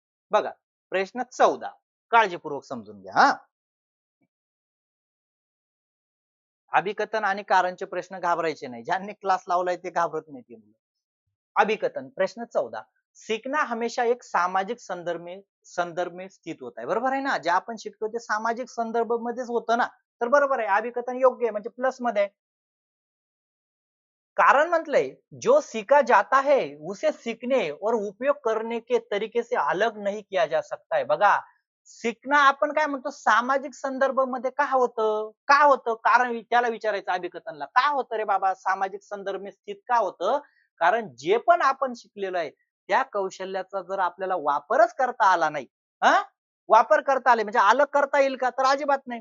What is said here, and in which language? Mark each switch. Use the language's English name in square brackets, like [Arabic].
[Marathi] बघा प्रश्न 14, काळजीपूर्वक समजून घ्या हा. अभिकथन आणि कारणचे प्रश्न घाबरायचे नाही, ज्यांनी क्लास लावलाय ते घाबरत नाही ते मुलं. अभिकथन प्रश्न 14, [Hindi] सीखना हमेशा एक सामाजिक संदर्भ में स्थित होता है. [Marathi] बरोबर आहे ना, जे आपण शिकतो ते सामाजिक संदर्भ मध्येच होतं ना, तर बरोबर आहे, अभिकथन योग्य आहे, म्हणजे प्लस मध्ये. कारण म्हटलंय, [Hindi] जो सीखा जाता है उसे सीखने और उपयोग करने के तरीके से अलग नहीं किया जा सकता है. [Marathi] बघा शिकणं आपण काय म्हणतो, सामाजिक संदर्भ मध्ये का होतं, का होतं, कारण त्याला विचारायचं अभिकथनला, का होतं रे बाबा [Hindi] सामाजिक संदर्भ में स्थित [Marathi] का होतं, कारण जे पण आपण शिकलेलो आहे त्या कौशल्याचा जर आपल्याला वापरच करता आला नाही, हा, वापर करता आले म्हणजे अलग करता येईल का, तर अजिबात नाही.